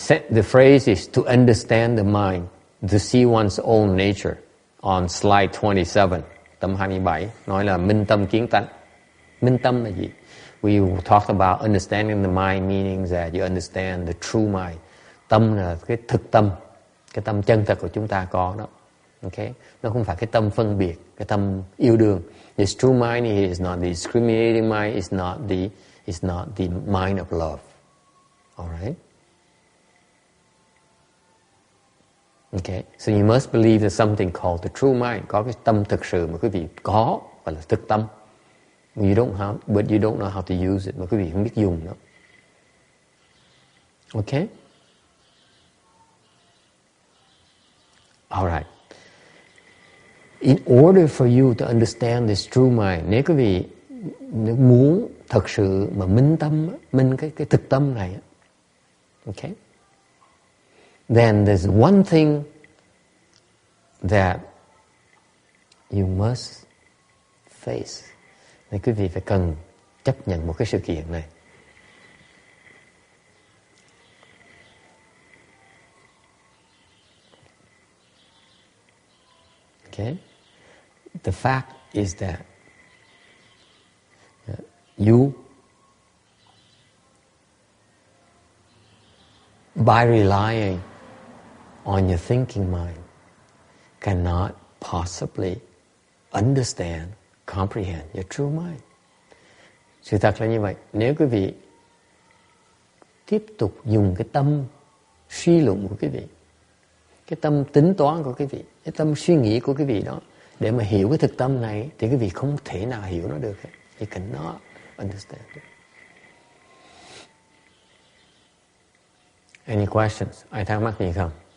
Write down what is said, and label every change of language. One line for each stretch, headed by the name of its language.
English: The phrase is to understand the mind, to see one's own nature. On slide 27,
Vietnamese: tấm 27, nói là minh tâm kiến tánh. Minh tâm là gì?
English: We talked about understanding the mind, meaning that you understand the true mind.
Vietnamese: Tâm là cái thực tâm, cái tâm chân thật của chúng ta có đó. Okay? Nó không phải cái tâm phân biệt, cái tâm yêu đương.
English: This true mind is not the discriminating mind, it's not the mind of love. Alright? Okay, so you must believe there's something called the true mind.
Vietnamese: Có cái tâm thực sự mà quý vị có, gọi là thực tâm.
English: But you don't know how to use it,
Vietnamese: mà quý vị không biết dùng nó.
English: Okay? Alright. In order for you to understand this true mind,
Vietnamese: nếu quý vị muốn thật sự mà minh tâm, minh cái thực tâm này, okay?
English: Then there's one thing that you must face.
Vietnamese: Nên quý vị phải cần chấp nhận một cái sự kiện này.
English: Okay? The fact is that you, by relying on your thinking mind, cannot possibly understand, comprehend your true mind.
Vietnamese: Sự thật là như vậy. Nếu quý vị tiếp tục dùng cái tâm suy luận của quý vị, cái tâm tính toán của quý vị, cái tâm suy nghĩ của quý vị đó, để mà hiểu cái thực tâm này, thì quý vị không thể nào hiểu nó được.
English: You cannot understand it. Any questions?
Vietnamese: Ai thắc mắc gì không?